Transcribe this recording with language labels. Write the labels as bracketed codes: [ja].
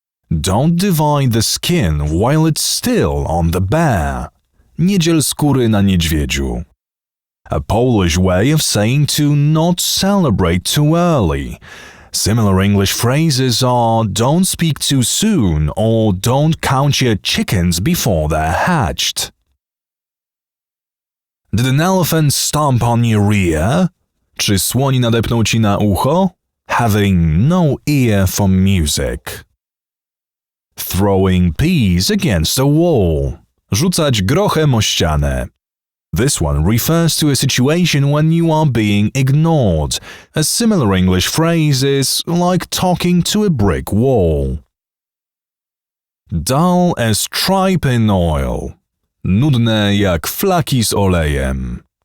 [en] Don't divide the skin while it's still on the bear. [pl] Nie dziel skóry na niedźwiedziu. [en] A Polish way of saying to not celebrate too early. Similar English phrases are don't speak too soon or don't count your chickens before they're hatched. Did an elephant stomp on your ear? [pl] Czy słoń nadepnął ci na ucho? [en] Having no ear for music. Throwing peas against a wall. [pl] Rzucać grochem o ścianę. [en] This one refers to a situation when you are being ignored. A similar English phrase is like talking to a brick wall. Dull as tripe in oil. [pl] Nudne jak flaki z olejem.